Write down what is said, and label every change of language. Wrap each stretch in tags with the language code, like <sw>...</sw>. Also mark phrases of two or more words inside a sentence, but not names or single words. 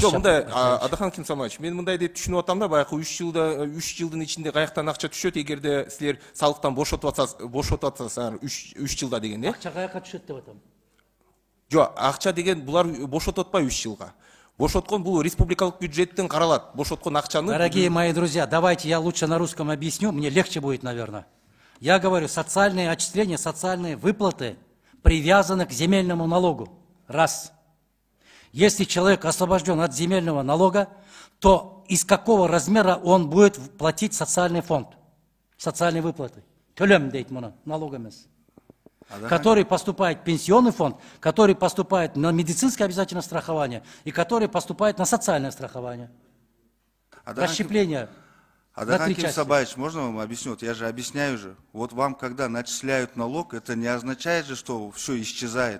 <ky>Жок, мындай Адахан Кимсамаевич, мен мындай деп түшүнүп атам да, баягы 3 жылдын ичинде каяктан акча түшөт, эгерде силер салыктан бошотуп атсаңар 3 жылда деген, Акча каякка түшөт деп атам. Жок, акча деген булар бошотуп атпайбы 3 жылга. бошоткон бул республикалык бюджеттен каралат. Бошоткон акчаны.</ky> <ru>Дорогие мои друзья, давайте я лучше на русском объясню, мне легче будет, наверное. Я говорю, социальные отчисления, социальные выплаты привязаны к земельному налогу. Раз. Если человек освобожден от земельного налога, то из какого размера он будет платить социальный фонд, социальные выплаты?</ru> <ky>Төлем дейт муну, налог эмес.</ky> <ru>Который поступает в пенсионный фонд, который поступает на медицинское обязательное страхование и который поступает на социальное страхование. Расщепление. Адахан Кимсабаевич, можно вам объясню? Вот я же объясняю же. Вот вам, когда начисляют налог, это не означает же, что все исчезает.</ru>